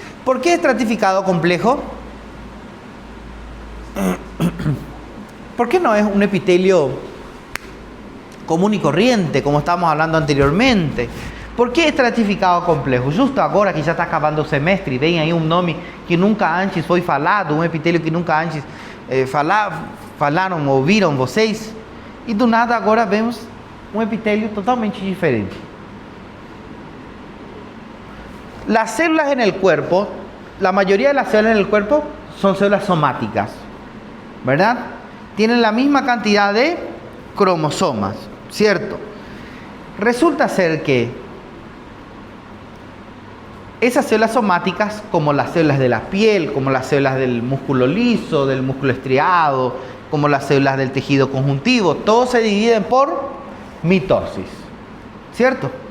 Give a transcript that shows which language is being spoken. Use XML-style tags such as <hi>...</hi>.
<es>¿Por qué estratificado complejo? ¿Por qué no es un epitelio común y corriente, como estábamos hablando anteriormente? ¿Por qué estratificado complejo?</es> <pt>Justo agora que já está acabando o semestre, vem aí um nome que nunca antes foi falado, um epitelio que nunca antes falaram, ouviram vocês, e do nada agora vemos um epitelio totalmente diferente.</pt> <es>Las células en el cuerpo, la mayoría de las células en el cuerpo son células somáticas, ¿verdad? Tienen la misma cantidad de cromosomas, ¿cierto? Resulta ser que esas células somáticas, como las células de la piel, como las células del músculo liso, del músculo estriado, como las células del tejido conjuntivo, todos se dividen por mitosis, ¿cierto?</es>